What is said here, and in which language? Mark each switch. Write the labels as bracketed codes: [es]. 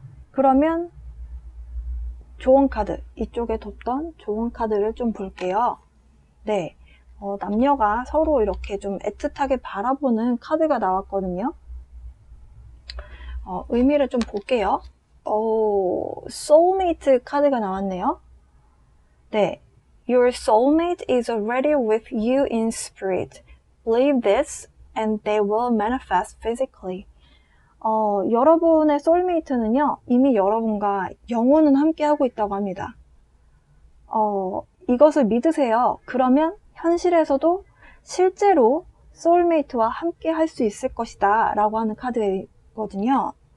[ko] 그러면 조언 카드, 이쪽에 뒀던 조언 카드를 좀 볼게요. 네. 남녀가 서로 이렇게 좀 애틋하게 바라보는 카드가 나왔거든요. 의미를 좀 볼게요. soulmate 카드가 나왔네요. 네. [en] Your soulmate is already with you in spirit. Believe this and they will manifest physically. [ko] 여러분의 소울메이트는요, 이미 여러분과 영혼은 함께 하고 있다고 합니다. 이것을 믿으세요. 그러면 현실에서도 실제로 소울메이트와 함께 할 수 있을 것이다 라고 하는 카드거든요.